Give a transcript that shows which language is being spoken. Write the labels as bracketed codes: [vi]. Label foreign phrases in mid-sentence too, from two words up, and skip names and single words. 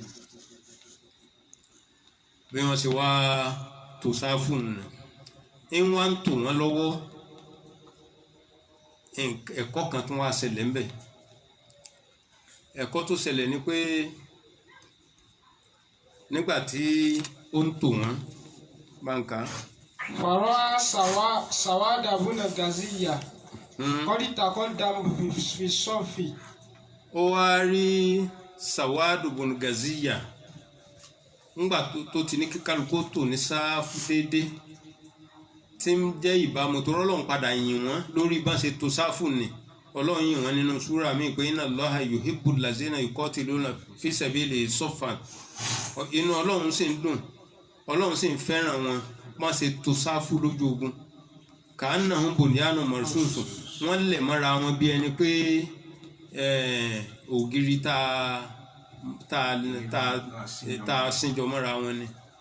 [yo] bí wọ́n ṣe wá tò sáfù nù ń wá ń tò wọ́n lọ́wọ́ ẹ̀kọ́ kan tó wá ṣẹlẹ̀ ńbẹ̀ ẹ̀kọ́ tó ṣẹlẹ̀ ni pé nígbà tí ó ń tò wọ́n báńkà. [ar] فرأى سواد بن غزية قد تقدم في الصف [yo] ó wá rí Sawadu bun Gaziya ńgbà tó ti ní kíkálukú tò ní sáfù déédéé tí ń jẹ́ ìbámu tó rọ́lọ́run padà yìn wọ́n lórí bá ṣe tò sáfù ni ọlọ́run yìn wọ́n nínú súrà míì pé [ar] إن الله يحب الذين يقاتلون في سبيله صفا [yo] inú ọlọ́run sì ń dùn ọlọ́run sì ń fẹ́ràn wọn wọ́n ṣe tò sáfù lójú ogun [ar] كأنهم بنيان مرصوص [yo] wọ́n lẹ̀ mọ́ra wọn bí ẹni pé ògiri tá a síjọ mọ́ra wọn ni.